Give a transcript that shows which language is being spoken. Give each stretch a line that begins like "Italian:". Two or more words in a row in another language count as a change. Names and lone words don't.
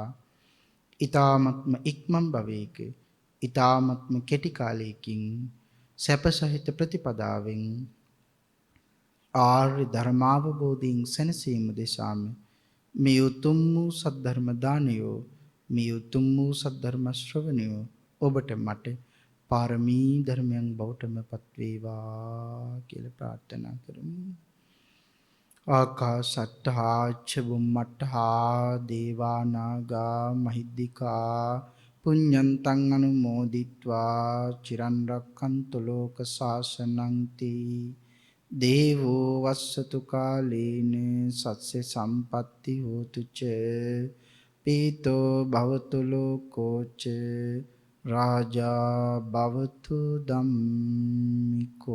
Sinhala: ඊ타මත්ම ඉක්මන් භවයක ඊ타මත්ම කෙටි කාලයකින් සැප සහිත ප්‍රතිපදාවෙන් ආර්ය ධර්මාවබෝධයෙන් සැනසීම දෙසාම මේ උතුම් වූ සද්ධර්ම දානයෝ මේ උතුම් වූ සද්ධර්ම ශ්‍රවණයෝ ඔබට මට පාරමී ධර්මයන් බවටම පත් වේවා කියලා ප්‍රාර්ථනා කරමු.
Pali: ආකාශට්ටා ච බුම්මට්ටා දේවා නාග මහිද්దికා පුඤ්ඤන්තං අනුමෝදිත්වා චිරන් රක්ඛන්තු ලෝක සාසනං තී දේවෝ වස්සතු කාලේන සස්්‍ය සම්පatti හෝතු ච පීතෝ භවතු ලෝකෝ ච රාජා භවතු ධම්මික